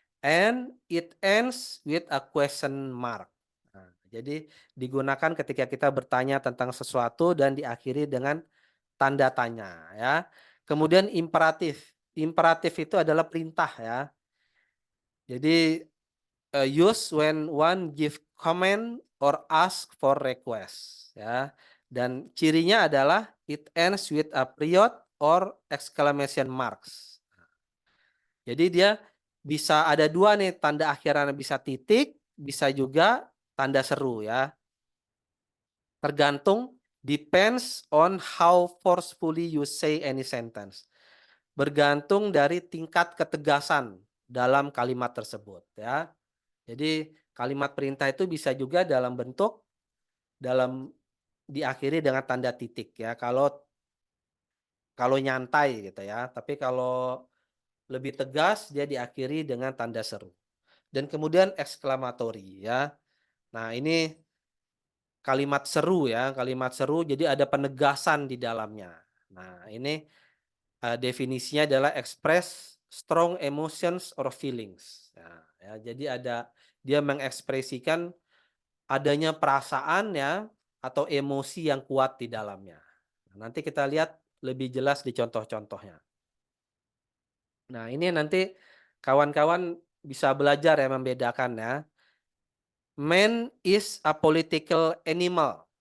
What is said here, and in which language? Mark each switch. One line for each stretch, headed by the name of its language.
English: And it ends with a question mark.
Indonesian: Nah, jadi digunakan ketika kita bertanya tentang sesuatu dan diakhiri dengan tanda tanya ya. Kemudian imperatif. Imperatif itu adalah perintah ya.
English: Jadi use when one give comment or ask for request ya.
Indonesian: Dan cirinya adalah
English: it ends with a period or exclamation marks.
Indonesian: Jadi dia bisa ada dua nih, tanda akhirannya bisa titik, bisa juga tanda seru ya. Tergantung,
English: depends on how forcefully you say any sentence.
Indonesian: Bergantung dari tingkat ketegasan dalam kalimat tersebut ya. Jadi kalimat perintah itu bisa juga dalam bentuk diakhiri dengan tanda titik ya. Kalau nyantai gitu ya. Tapi kalau lebih tegas dia diakhiri dengan tanda seru. Dan kemudian eksklamatory ya. Nah, ini kalimat seru ya, kalimat seru jadi ada penegasan di dalamnya. Nah, ini definisinya adalah
English: express strong emotions or feelings.
Indonesian: Nah, ya, jadi dia mengekspresikan adanya perasaan ya atau emosi yang kuat di dalamnya. Nah, nanti kita lihat lebih jelas di contoh-contohnya. Nah, ini nanti kawan-kawan bisa belajar ya membedakan ya.
English: Man is a political animal.